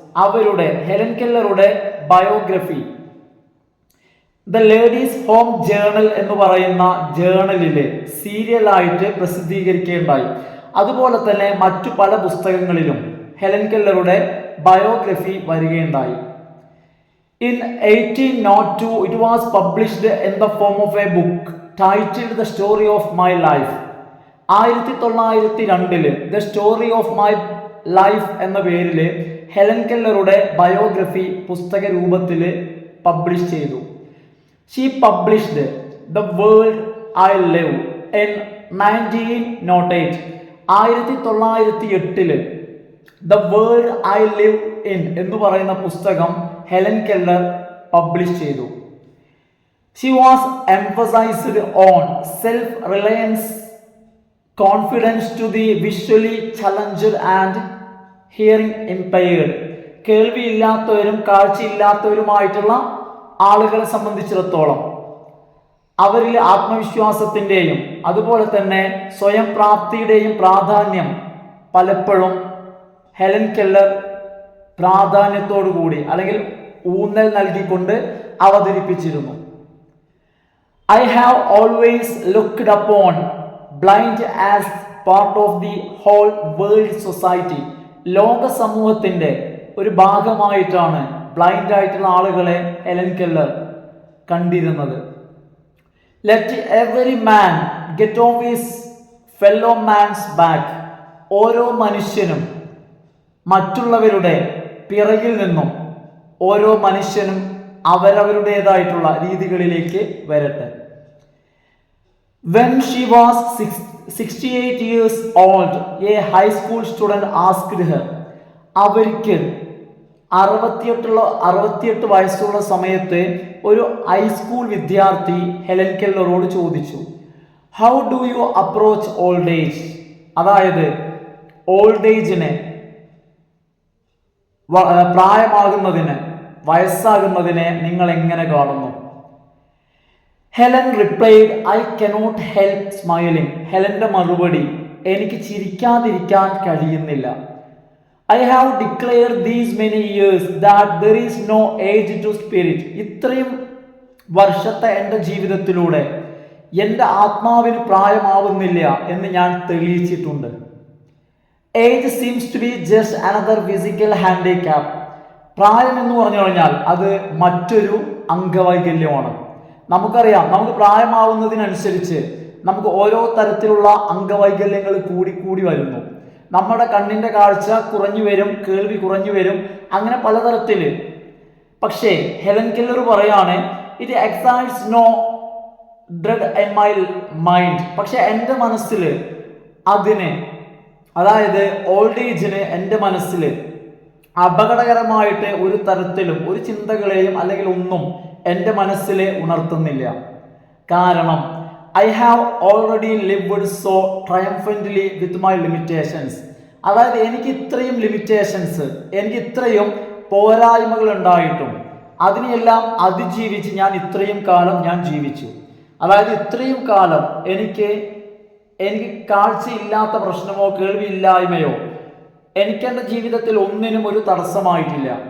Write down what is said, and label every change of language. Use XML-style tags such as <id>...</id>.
<ml>അവരുടെ Helen കെല്ലറുടെ biography the ladies home journal എന്ന് പറയുന്ന ജേണലില് സീരിയലായിട്ട് പ്രസിദ്ധീകരിക്കുകയുണ്ടായി. അതുപോലെ തന്നെ മറ്റു പല പുസ്തകങ്ങളിലും ഹെലൻ കെല്ലറുടെ ബയോഗ്രഫി വരികയുണ്ടായി.</ml> <en>In 1802, it was published in the form of a book titled The Story of My Life.</en> <ml>1902 The Story of My Life എന്ന പേരിൽ ഹെലൻ കെല്ലറുടെ ബയോഗ്രഫി പുസ്തക രൂപത്തിൽ പബ്ലിഷ് ചെയ്തു.</ml> <en>She published The World I Live in 1908.</en> <ml>1908 The World I Live in എന്ന് പറയുന്ന പുസ്തകം Helen Keller publish ചെയ്തു.</ml> <en>She was emphasized on self-reliance, confidence to the visually challenged and hearing impaired.</en> <ml>കേൾവിയില്ലാത്തവരും കാഴ്ചയില്ലാത്തവരുമായിട്ടുള്ള ആളുകളെ സംബന്ധിച്ചിടത്തോളം അവരിൽ ആത്മവിശ്വാസത്തിൻ്റെയും അതുപോലെ തന്നെ സ്വയം പ്രാപ്തിയുടെയും പ്രാധാന്യം പലപ്പോഴും ഹെലൻ കെല്ലർ പ്രാധാന്യത്തോടു കൂടി അല്ലെങ്കിൽ ഊന്നൽ നൽകിക്കൊണ്ട് അവതരിപ്പിച്ചിരുന്നു.</ml> <en>I have always looked upon blind as part of the whole world society.</en> <ml>ലോക സമൂഹത്തിൻ്റെ ഒരു ഭാഗമായിട്ടാണ് ബ്ലൈൻഡ് ആയിട്ടുള്ള ആളുകളെ ഹെലൻ കെല്ലർ കണ്ടിരുന്നത്.</ml> <en>Let every man get off his fellow man's back.</en> <ml>ഓരോ മനുഷ്യനും മറ്റുള്ളവരുടെ പിറകിൽ നിന്നും ഓരോ മനുഷ്യനും അവരവരുടേതായിട്ടുള്ള രീതികളിലേക്ക് വരട്ടെ.</ml> <en>When she was 68 years old, a high school student asked her.</en> <ml>അവർക്ക് 68 വയസ്സുള്ള സമയത്ത് ഒരു ഹൈസ്കൂൾ വിദ്യാർത്ഥി ഹെലൻ കെല്ലറോട് ചോദിച്ചു,</ml> <en>How do you approach old age?</en> <ml>അതായത് ഓൾഡ് ഏജിനെ, പ്രായമാകുന്നതിന്, വയസ്സാകുന്നതിനെ നിങ്ങൾ എങ്ങനെ കാണുന്നു?</ml> <en>Helen replied, I cannot help smiling.</en> <ml>ഹെലന്റെ മറുപടി, എനിക്ക് ചിരിക്കാതിരിക്കാൻ കഴിയുന്നില്ല.</ml> <en>I have declared these many years that there is no age to spirit.</en> <ml>ഇത്രയും വർഷത്തെ എൻ്റെ ജീവിതത്തിലൂടെ എൻ്റെ ആത്മാവിന് പ്രായമാവുന്നില്ല എന്ന് ഞാൻ തെളിയിച്ചിട്ടുണ്ട്.</ml> <en>Age seems to be just another physical handicap.</en> <ml>പ്രായം എന്ന് പറഞ്ഞു കഴിഞ്ഞാൽ അത് മറ്റൊരു അംഗവൈകല്യമാണ്. നമുക്കറിയാം, നമുക്ക് പ്രായമാവുന്നതിനനുസരിച്ച് നമുക്ക് ഓരോ തരത്തിലുള്ള അംഗവൈകല്യങ്ങൾ കൂടി വരുന്നു. നമ്മുടെ കണ്ണിൻ്റെ കാഴ്ച കുറഞ്ഞു വരും, കേൾവി കുറഞ്ഞു വരും, അങ്ങനെ പലതരത്തിൽ. പക്ഷേ ഹെലൻ കെല്ലർ പറയാണ്,</ml> <en>It excites no dread in my mind.</en> <ml>പക്ഷെ എൻ്റെ മനസ്സിൽ അതിന്, അതായത് ഓൾഡ് ഏജിന് എൻ്റെ മനസ്സിൽ അപകടകരമായിട്ട് ഒരു തരത്തിലും ഒരു ചിന്തകളെയും അല്ലെങ്കിൽ ഒന്നും എൻ്റെ മനസ്സിൽ ഉണർത്തുന്നില്ല. കാരണം</ml> <en>I have already lived so triumphantly with my limitations.</en> <ml>അതായത് എനിക്ക് ഇത്രയും ലിമിറ്റേഷൻസ്, എനിക്ക് ഇത്രയും പോരായ്മകൾ ഉണ്ടായിട്ടും അതിനെയെല്ലാം അതിജീവിച്ച് ഞാൻ ഇത്രയും കാലം ഞാൻ ജീവിച്ചു. അതായത് ഇത്രയും കാലം എനിക്ക് കാഴ്ചയില്ലാത്ത പ്രശ്നമോ കേൾവിയില്ലായ്മയോ എനിക്കെൻ്റെ ജീവിതത്തിൽ ഒന്നിനും ഒരു തടസ്സമായിട്ടില്ല.</ml>